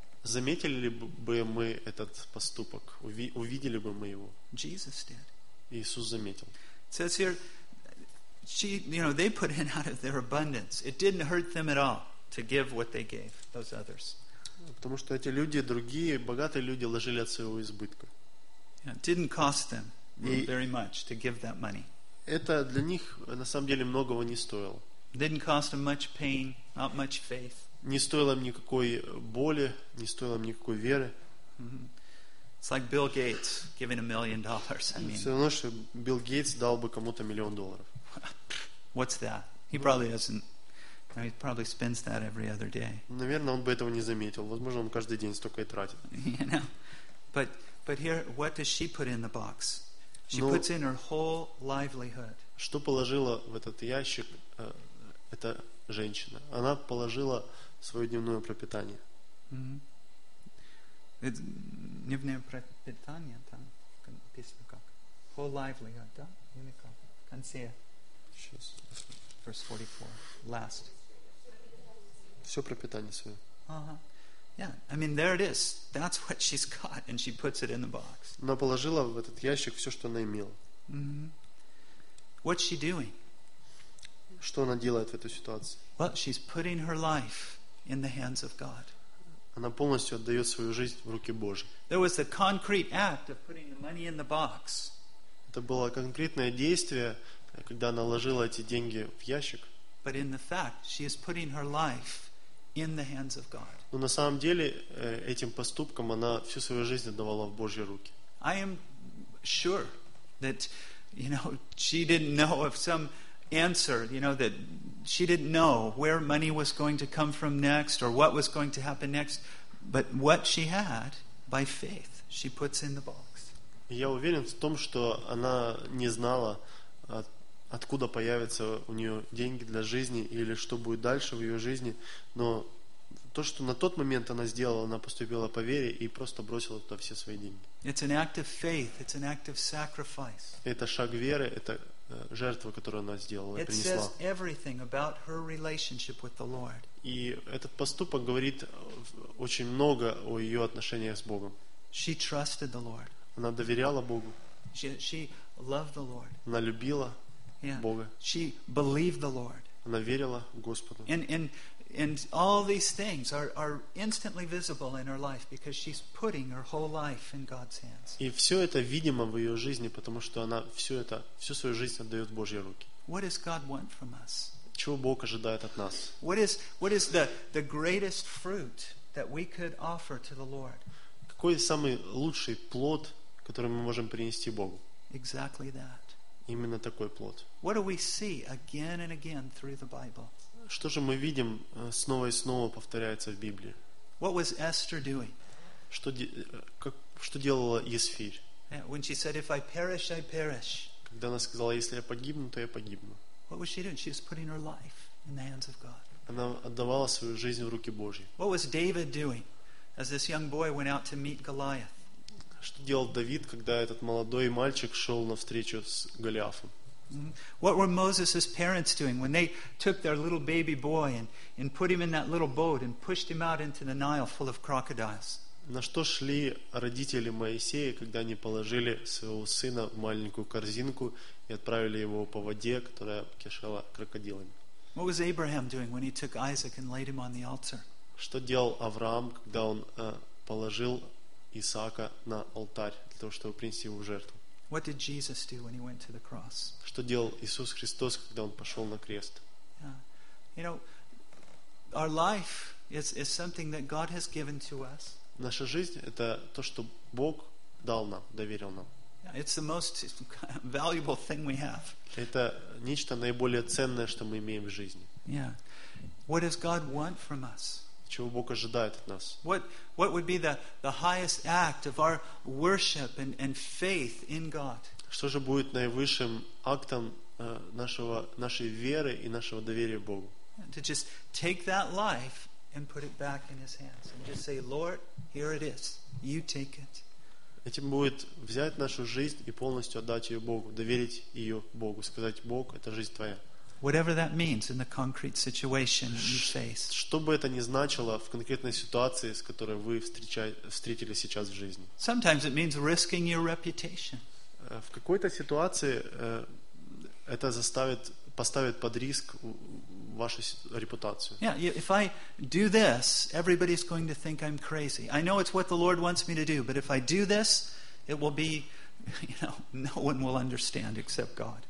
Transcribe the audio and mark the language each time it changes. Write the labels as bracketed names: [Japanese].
[Russian] Заметили бы мы этот поступок? Увидели бы мы его? [English] Jesus did. [Russian] Иисус заметил. [English] It says here, she, you know, they put in out of their abundance. It didn't hurt them at all to give what they gave those others. [Russian] Потому что эти люди, другие богатые люди, ложили от своего избытка. [English] It didn't cost them very much to give that money. [Russian] Это для них на самом деле многого не стоило. [English] Didn't cost them much pain, not much faith. [Russian] Не стоило им никакой боли, не стоило им никакой веры. [English] It's like Bill Gates giving $1 million. I mean, [Russian] все равно, что Билл Гейтс дал бы кому-то миллион долларов. [English] What's that? He probably doesn't. He probably spends that every other day. [Russian] Наверное, он бы этого не заметил. Возможно, он каждый день столько и тратит. [English] You know, But here, what does she put in the box? She puts in her whole livelihood. [Russian] Что положила в этот ящик Это женщина. Она положила свое дневное пропитание. Это дневное пропитание, там написано как? [English] Whole livelihood, [Russian] да? Или как? В конце. Сейчас. [English] Verse 44. Last. [Russian] Все пропитание свое. [English] Yeah, I mean, there it is. That's what she's got, and she puts it in the box. [Russian] Она положила в этот ящик все, что она имела. [English] Mm-hmm. What's she doing? [Russian] Что она делает в этой ситуации? [English] Well, she's putting her life in the hands of God. [Russian] Она полностью отдает свою жизнь в руки Божьи. [English] There was a concrete act of putting the money in the box. [Russian] Это было конкретное действие, когда она ложила эти деньги в ящик. [English] But in the fact, she is putting her life in the hands of God. [Russian] Но на самом деле этим поступком она всю свою жизнь отдавала в Божьи руки. [English] I am sure that, you know, she didn't know of some answer, you know, that she didn't know where money was going to come from next or what was going to happen next, but what she had by faith she puts in the box. [Russian] Я уверен в том, что она не знала, откуда появятся у нее деньги для жизни или что будет дальше в ее жизни, но то, что на тот момент она сделала, она поступила по вере и просто бросила туда все свои деньги. [English] It's an act of faith. It's an act of sacrifice. [Russian] Это шаг веры, это жертва, которую она сделала и принесла. [English] It says everything about her relationship with the Lord. [Russian] И этот поступок говорит очень много о ее отношениях с Богом. [English] She trusted the Lord. [Russian] Она доверяла Богу. [English] She loved the Lord. [Russian] Она любила Бога. [English] She believed the Lord. [Russian] Она верила Господу. [English] And all these things are instantly visible in her life because she's putting her whole life in God's hands. [Russian] И все это видимо в ее жизни, потому что она все это всю свою жизнь отдает в Божьи руки. [English] What does God want from us? [Russian] Чего Бог ожидает от нас? [English] What is the greatest fruit that we could offer to the Lord? [Russian] Какой самый лучший плод, который мы можем принести Богу? [English] Exactly that. [Russian] Именно такой плод. [English] What do we see again and again through the Bible? [Russian] Что же мы видим снова и снова повторяется в Библии? [English] What was Esther doing? [Russian] Что делала Есфирь? [English] When she said, "If I perish, I perish." [Russian] Когда она сказала, если я погибну, то я погибну. [English] What was she doing? She was putting her life in the hands of God. [Russian] Она отдавала свою жизнь в руки Божьи. [English] What was David doing as this young boy went out to meet Goliath? [Russian] Что делал Давид, когда этот молодой мальчик шел навстречу с Голиафом? [English] What were Moses' parents doing when they took their little baby boy and put him in that little boat and pushed him out into the Nile full of crocodiles? [Russian] На что шли родители Моисея, когда они положили своего сына в маленькую корзинку и отправили его по воде, которая кишела крокодилами? [English] What was Abraham doing when he took Isaac and laid him on the altar? [Russian] Что делал Авраам, когда он положил Исаака на алтарь для того, чтобы принести его в жертву? [English] What did Jesus do when he went to the cross? [Russian] Что делал Иисус Христос, когда он пошел на крест? [English] You know, our life is something that God has given to us. [Russian] Наша жизнь это то, что Бог дал нам, доверил нам. [English] It's the most valuable thing we have. [Russian] Это нечто наиболее ценное, что мы имеем в жизни. [English] Yeah. What does God want from us? [Russian] Чего Бог ожидает от нас? [English] What would be the highest act of our worship and faith in God? [Russian] Что же будет наивысшим актом нашей веры и нашего доверия Богу? [English] To just take that life and put it back in His hands and just say, Lord, here it is, you take it. [Russian] Этим будет взять нашу жизнь и полностью отдать ее Богу, доверить ее Богу, сказать, Бог, это жизнь твоя. [English] Whatever that means in the concrete situation you face. [Russian] Что бы это ни значило в конкретной ситуации, с которой вы встретили сейчас в жизни. [English] Sometimes it means risking your reputation. [Russian] В какой-то ситуации это поставит под риск вашу репутацию. [English] Yeah, if I do this, everybody's going to think I'm crazy. I know it's what the Lord wants me to do, but if I do this, it will be, you know, no one will understand except God.